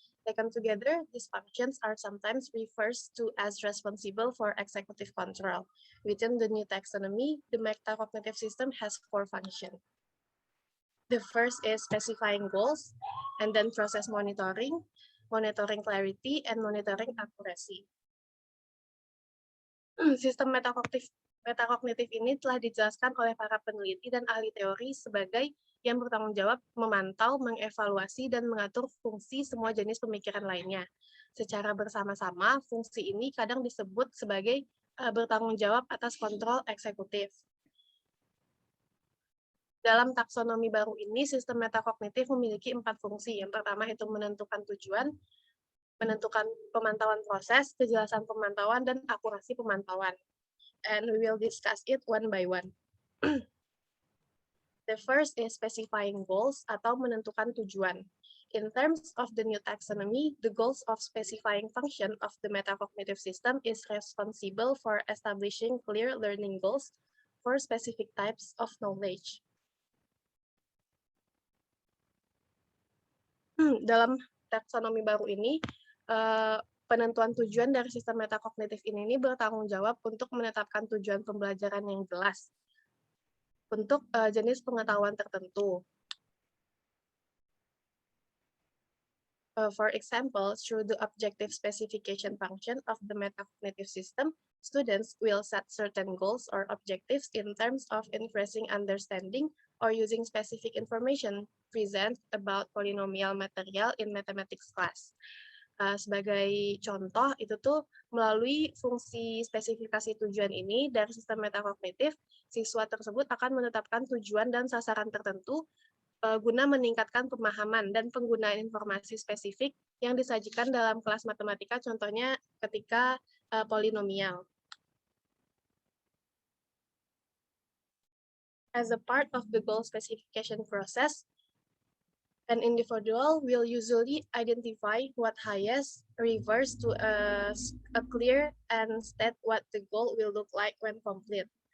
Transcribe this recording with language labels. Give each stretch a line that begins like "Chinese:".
English: Taken together, these functions are sometimes referred to as responsible for executive control. Within the new taxonomy, the metacognitive system has 4 functions. The first is specifying goals, and then process monitoring clarity, and monitoring accuracy.
Indonesian: Sistem metakognitif ini telah dijelaskan oleh para peneliti dan ahli teori sebagai yang bertanggung jawab memantau, mengevaluasi, dan mengatur fungsi semua jenis pemikiran lainnya. Secara bersama-sama, fungsi ini kadang disebut sebagai bertanggung jawab atas kontrol eksekutif. Dalam taksonomi baru ini, sistem metakognitif memiliki 4 fungsi. Yang pertama itu menentukan tujuan, menentukan pemantauan proses, kejelasan pemantauan, dan akurasi pemantauan.
English: And we will discuss it one by one. The first is specifying goals
Indonesian: atau menentukan tujuan.
English: In terms of the new taxonomy, the goals of specifying function of the metacognitive system is responsible for establishing clear learning goals for specific types of knowledge.
Indonesian: Dalam taksonomi baru ini, penentuan tujuan dari sistem metakognitif ini bertanggung jawab untuk menetapkan tujuan pembelajaran yang jelas untuk jenis pengetahuan tertentu.
English: For example, through the objective specification function of the metacognitive system, students will set certain goals or objectives in terms of increasing understanding or using specific information present about polynomial material in mathematics class.
Indonesian: Sebagai contoh, itu tuh melalui fungsi spesifikasi tujuan ini dari sistem metakognitif, siswa tersebut akan menetapkan tujuan dan sasaran tertentu guna meningkatkan pemahaman dan penggunaan informasi spesifik yang disajikan dalam kelas matematika, contohnya ketika polinomial.
English: As a part of the goal specification process, an individual will usually identify what highest refers to a clear and state what the goal will look like when complete.